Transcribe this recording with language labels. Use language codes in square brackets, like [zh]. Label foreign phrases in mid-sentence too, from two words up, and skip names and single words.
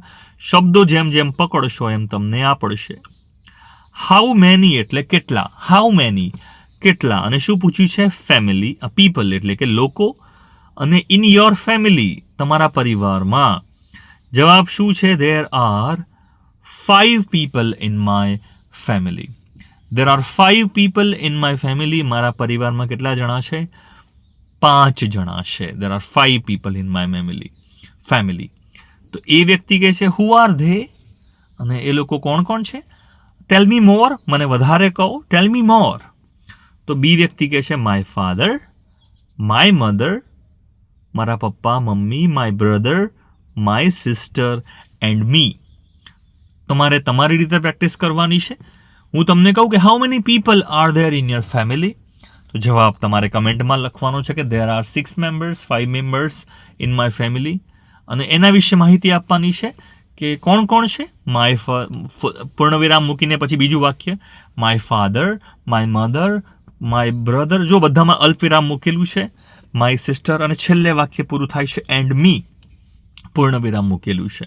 [gu] શબ્દો જેમ જેમ પકડશો એમ તમને આ પડશે. [en] how many [gu] એટલે કેટલા. [en] how many, [gu] કેટલા, અને શું પૂછ્યું છે? [en] family, people [gu] એટલે કે લોકો, અને [en] in your family [gu] તમારા પરિવારમાં. જવાબ શું છે? [en] There are 5 people in my family. There are 5 people in my family. [gu] મારા પરિવારમાં કેટલા જણા છે? 5 જણા છે. [en] There are 5 people in my family. [gu] તો એ વ્યક્તિ કહે છે [en] who are they? [gu] અને એ લોકો કોણ કોણ છે? [en] tell me more, [gu] મને વધારે કહો. [en] tell me more. [gu] તો બી વ્યક્તિ કહે છે [en] my father, my mother, [gu] મારા પપ્પા મમ્મી, [en] my brother, my sister and me. [gu] તમારે તમારી રીતે પ્રેક્ટિસ કરવાની છે. હું તમને કહું કે [en] how many people are there in your family, [gu] તો જવાબ તમારે કમેન્ટમાં લખવાનો છે કે [en] there are 6 members, 5 members in my family, [gu] અને એના વિશે માહિતી આપવાની છે કે કોણ કોણ છે. પૂર્ણવિરામ મૂકીને પછી બીજું વાક્ય [en] my father, my mother, my brother, [gu] જો બધામાં અલ્પવિરામ મૂકેલું છે, [en] my sister, [gu] અને છેલ્લે વાક્ય પૂરું થાય છે [en] and me, [gu] પૂર્ણવિરામ મૂકેલું છે.